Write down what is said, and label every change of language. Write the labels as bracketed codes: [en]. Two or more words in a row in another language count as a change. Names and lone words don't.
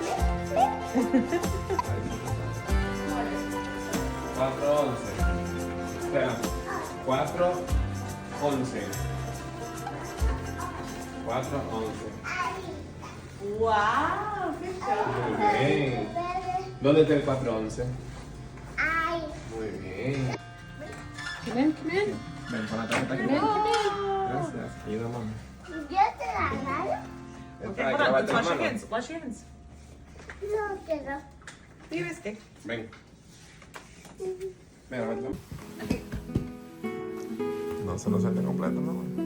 [es] 4:11. Espera. 4:11. 4:11. [en] Wow, good job. [es] Muy bien. ¿Dónde está el 4:11? Muy bien. [en] Come in, come in. [es] Ven, pon la tarjeta aquí. [en] Come in, come in. [es] Gracias. Ayuda, mamá. [en] Okay, Ay, hold on. [es] lávate [en] Let's [es] la [en] wash your [es] mano. [en] hands. Wash your hands. [es] Tienes que. Ven. Ven, lávate la mano. No se lo salte completo, mamá.